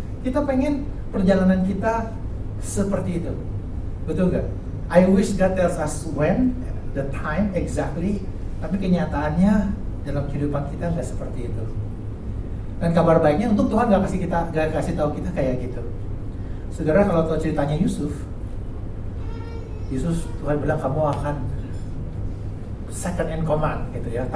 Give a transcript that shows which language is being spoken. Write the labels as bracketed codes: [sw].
[id] Kita pengen perjalanan kita seperti itu. Betul nggak? [en] I wish God tells us when, the time exactly. [id] Tapi kenyataannya dalam kehidupan kita nggak seperti itu. Dan kabar baiknya untuk Tuhan nggak kasih tahu kita kayak gitu. Saudara kalau tahu ceritanya Yusuf Tuhan bilang kamu akan [en] second in command [id] gitu ya.